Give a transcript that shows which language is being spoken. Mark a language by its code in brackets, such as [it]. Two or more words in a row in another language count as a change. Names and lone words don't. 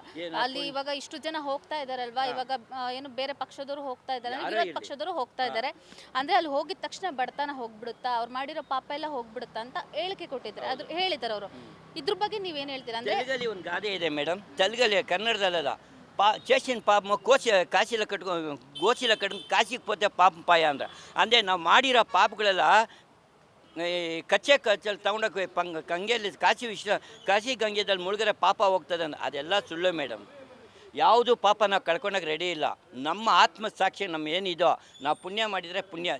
[kn] ಅಲ್ಲಿ ಇವಾಗ ಇಷ್ಟು ಜನ ಹೋಗ್ತಾ ಇದಾರಲ್ವಾ, ಇವಾಗ ಏನು ಬೇರೆ ಪಕ್ಷದವರು ಹೋಗ್ತಾ ಇದ್ದಾರೆ, ವಿರೋಧ ಪಕ್ಷದವರು ಹೋಗ್ತಾ ಇದ್ದಾರೆ, ಅಂದ್ರೆ ಅಲ್ಲಿ ಹೋಗಿದ ತಕ್ಷಣ ಬಡತನ ಹೋಗ್ಬಿಡುತ್ತಾ, ಅವ್ರು ಮಾಡಿರೋ ಪಾಪ ಎಲ್ಲ ಹೋಗ್ಬಿಡುತ್ತಾ ಅಂತ ಹೇಳಿಕೆ ಕೊಟ್ಟಿದ್ದಾರೆ, ಅದು ಹೇಳಿದ್ದಾರೆ ಅವರು. ಇದ್ರ ಬಗ್ಗೆ ನೀವೇನು ಹೇಳ್ತೀರಾ? ಅಂದ್ರೆ ತೆಲುಗಲ್ಲಿ ಒಂದು ಗಾದೆ ಇದೆ ಮೇಡಮ್, ತೆಲುಗಲ್ಲಿ, ಕನ್ನಡದಲ್ಲ. [te] చేసిన పాపము కాశీలో గోశీలో కట్టుకుని కాశీకి పోతే పాపం పాయ [kn] ಅಂದರೆ ನಾವು ಮಾಡಿರೋ ಪಾಪಗಳೆಲ್ಲ ಕಚ್ಚೆ ತಗೊಂಡೋಗಿ ಗಂಗೆಯಲ್ಲಿ ಕಾಶಿ ಗಂಗೆದಲ್ಲಿ ಮುಳುಗರೆ ಪಾಪ ಹೋಗ್ತದೆ ಅದೆಲ್ಲ ಸುಳ್ಳು ಮೇಡಮ್. ಯಾವುದು ಪಾಪ ನಾವು ಕಳ್ಕೊಳಕ್ಕೆ ರೆಡಿ ಇಲ್ಲ. ನಮ್ಮ ಆತ್ಮಸಾಕ್ಷಿ ನಮ್ಮ ಏನಿದೋ ನಾವು ಪುಣ್ಯ ಮಾಡಿದರೆ ಪುಣ್ಯ.